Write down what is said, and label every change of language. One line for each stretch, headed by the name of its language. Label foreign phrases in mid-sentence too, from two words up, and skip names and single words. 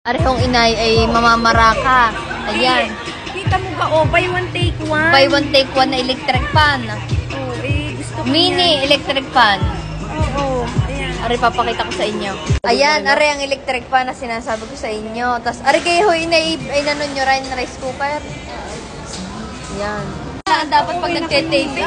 Filipino: Arehong inay ay mamamaraka. Ayan. Kita mo ba,
English: buy one take one? Buy one take one
Filipino: na
English: electric fan.
Filipino: Gusto ko Mini yan.
English: electric fan.
Filipino: Oo, ayan. Ari, papakita ko sa inyo. Ayan, ari ang
English: electric fan
Filipino: na sinasabi ko sa inyo. Tapos, ari kayo, inay nanon nyo rin
English: rice cooker.
Filipino: Ayan. Ang dapat pag nagke-taping.